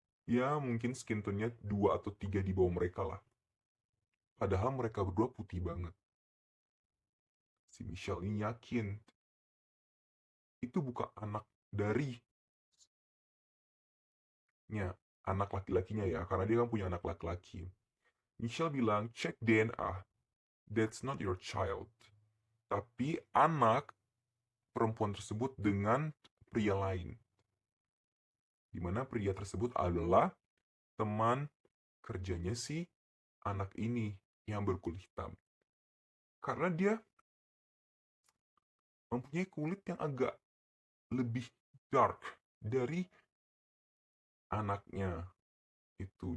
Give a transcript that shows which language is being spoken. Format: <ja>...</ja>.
<id>Ya mungkin skin tone-nya 2 atau 3 di bawah mereka lah. Padahal mereka berdua putih banget. Si Michelle ini yakin itu bukan anak dari anak laki-lakinya ya, karena dia kan punya anak laki-laki. Michelle bilang, cek DNA,</id> <en>that's not your child.</en> <id>Tapi anak perempuan tersebut dengan pria lain. Di mana pria tersebut adalah teman kerjanya si anak ini yang berkulit hitam. Karena dia mempunyai kulit yang agak lebih dark dari anaknya itu.</id>